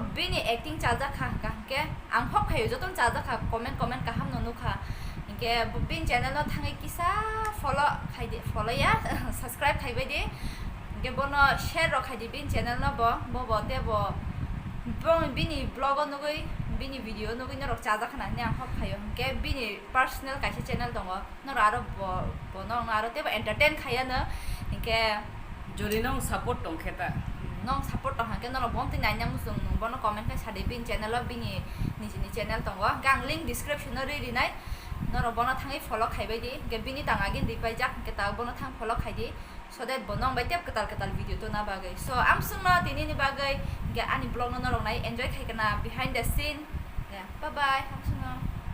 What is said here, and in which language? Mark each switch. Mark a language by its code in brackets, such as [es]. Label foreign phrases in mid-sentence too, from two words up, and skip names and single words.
[trp] bini acting chaja kha ke ang hak khayo jotan chaja kha comment ka hom nukha inke bin channel na thangoi kisa follow ya subscribe khaibai di ke bono share ro khaidi bin channel na bo te bo bini blog nagoi bini video nagoi norok chaja khana ne ang hak khayo ke bini personal kaise channel dong nor aro bono aro te entertain khayano inke jorino support dongkheta nong support tong hangke nong bom ting nanya musung bono comment ke sade bin channel lo bini ni channel tongo gang link description no ri nai nong bono thangai follow khaibai di ge bini tangagin di paijak ke ta bono thang follow khai di [en] so that [trp] bonong bai tiap ketal video to na bagai so am sungna tini ni bagai ge ani blog no nai enjoy khai kana [en] behind the scene [trp] ya [en] bye bye [trp] am sungna